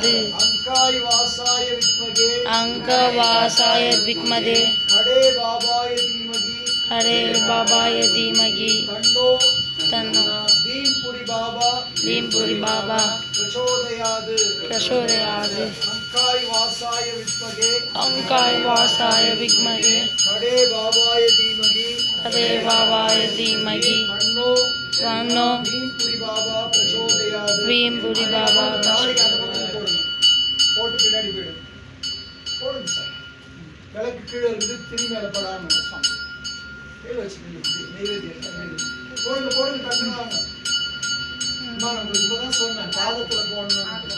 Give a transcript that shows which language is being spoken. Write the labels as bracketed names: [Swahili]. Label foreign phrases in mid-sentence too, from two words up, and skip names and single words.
[Sanskrit] अंकाय वासाय विद्महे खड़े बाबाय धीमहि तन्नो भीमपुरी बाबा प्रचोदयात्। अंकाय वासाय विद्महे खड़े बाबाय धीमहि तन्नो भीमपुरी बाबा [Tamil] போட்டு பின்னாடி போடுங்க சார். விளக்கு கீழே இருக்குது, திரி மேல படாம கீழே வச்சுக்கோங்க. நெய்வேத்தியம் போடுங்க டக்குன்னு வாங்க. அம்மா நம்மளுக்கு இப்பதான் சொன்னேன் பாதத்துல போடணும்.